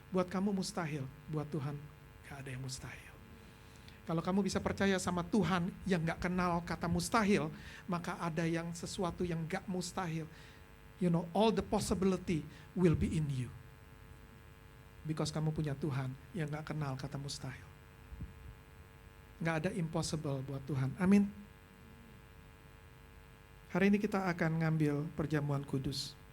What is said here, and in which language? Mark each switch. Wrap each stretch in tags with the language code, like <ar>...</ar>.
<id>Buat kamu mustahil, buat Tuhan gak ada yang mustahil. Kalau kamu bisa percaya sama Tuhan yang gak kenal kata mustahil, maka ada yang sesuatu yang gak mustahil.</id> <en>You know, all the possibility will be in you. Because</en> <id>kamu punya Tuhan yang gak kenal kata mustahil. Gak ada impossible buat Tuhan. Amin. Hari ini kita akan ngambil perjamuan kudus.</id>